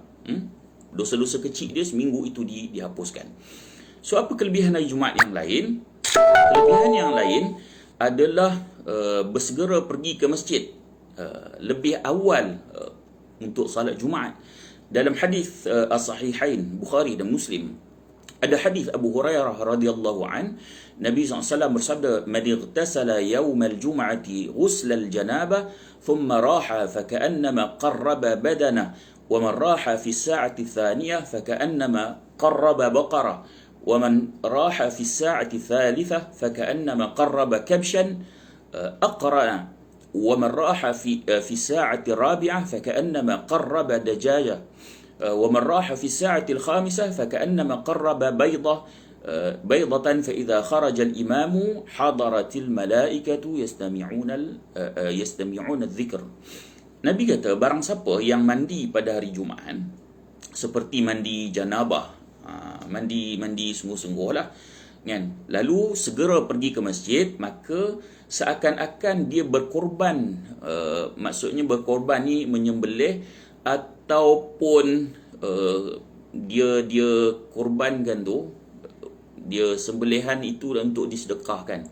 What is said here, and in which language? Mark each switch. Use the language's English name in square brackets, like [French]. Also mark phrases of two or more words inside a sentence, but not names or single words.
[Malay] Dosa-dosa kecil dia seminggu itu dihapuskan. So apa kelebihan hari Jumaat yang lain? Kelebihan yang lain adalah bersegera pergi ke masjid lebih awal untuk salat Jumaat. Dalam hadis as-sahihain Bukhari dan Muslim, ada hadis Abu Hurairah [Arabic] رضي الله عن, [Malay] Nabi SAW bersabda, [Arabic] "من اغتسل يوم الجمعة غسل الجنابة ثم راح فكأنما قرب بدنة ومن راح في الساعة الثانية فكأنما قرب بقرة ومن راح في الساعة الثالثة فكأنما قرب كبشا أقرن ومن راح في الساعة الرابعة فكأنما قرب دجاجة ومن راح في الساعة الخامسة فكأنما قرب بيضة فإذا خرج الإمام حضرت الملائكة يستمعون الذكر." [Malay] Nabi kata, barang siapa yang mandi pada hari Jumaat seperti mandi janabah, mandi sungguh-sungguh lah kan, lalu segera pergi ke masjid, maka seakan-akan dia berkorban. Maksudnya berkorban ni menyembelih ataupun dia korbankan tu, dia sembelihan itu untuk disedekahkan.